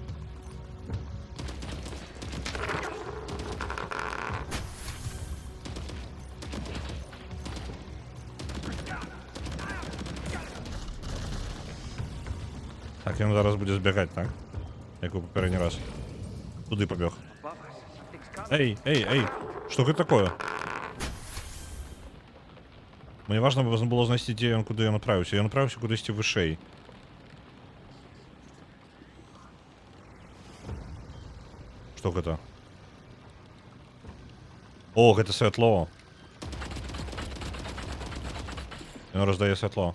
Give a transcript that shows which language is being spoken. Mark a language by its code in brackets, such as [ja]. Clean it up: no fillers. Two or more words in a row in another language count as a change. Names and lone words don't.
[be] Так, ён зараз будзе збягаць, так? Як у папярэдні раз. Туды пабег. Эй, эй, эй! Что гэта такое? Мне важно было знайсці, дзе ён, куды ён направіўся. Ён направіўся кудысьці вышэй. Што гэта? О, гэта святло. Ён раздае святло.